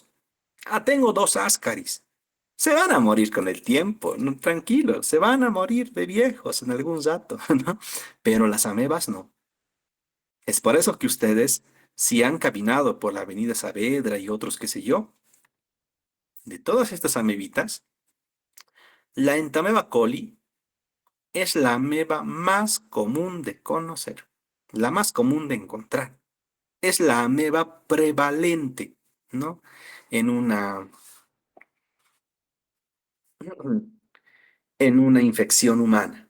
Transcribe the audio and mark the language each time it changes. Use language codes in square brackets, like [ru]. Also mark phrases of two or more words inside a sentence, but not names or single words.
[es] Ah, tengo dos ascaris. Se van a morir con el tiempo, no, tranquilos, se van a morir de viejos en algún rato, ¿no? Pero las amebas no. Es por eso que ustedes, si han caminado por la Avenida Saavedra y otros, qué sé yo, de todas estas amebitas, la Entameba coli es la ameba más común de conocer, la más común de encontrar. Es la ameba prevalente, ¿no? En una, en una infección humana.